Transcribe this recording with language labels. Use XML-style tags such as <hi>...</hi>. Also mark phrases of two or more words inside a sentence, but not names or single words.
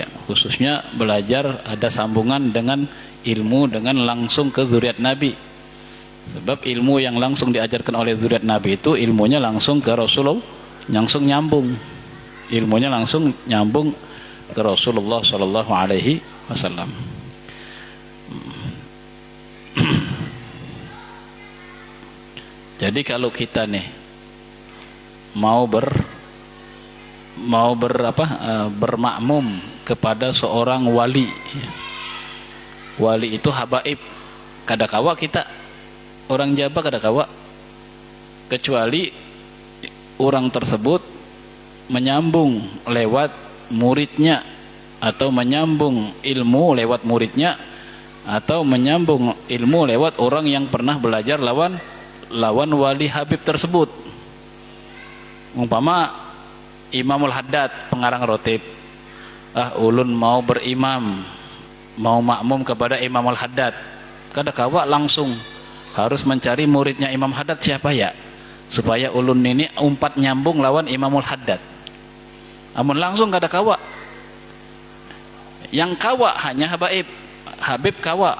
<id>Khususnya belajar ada sambungan dengan ilmu dengan langsung ke zuriat Nabi. Sebab ilmu yang langsung diajarkan oleh zuriat Nabi itu ilmunya langsung ke Rasulullah, langsung nyambung. Ilmunya langsung nyambung ke Rasulullah</id> <ar>صلى الله عليه وسلم.</ar> <id>Jadi kalau kita nih bermakmum kepada seorang wali.</id> <bjn>Wali itu habaib. Kada kawa kita orang Jawa kada kawa,</bjn> <id>kecuali orang tersebut menyambung lewat muridnya, atau menyambung ilmu lewat muridnya, atau menyambung ilmu lewat orang yang pernah belajar lawan wali habib tersebut. Umpama Imamul Haddad pengarang rotib,</id> <bjn>ulun mau berimam, mau makmum kepada Imamul Haddad, kada kawa langsung harus mencari muridnya Imam Haddad siapa ya, supaya ulun ini umpat nyambung lawan Imamul Haddad. Amun langsung kada kawa. Yang kawa hanya Habib kawa.</bjn>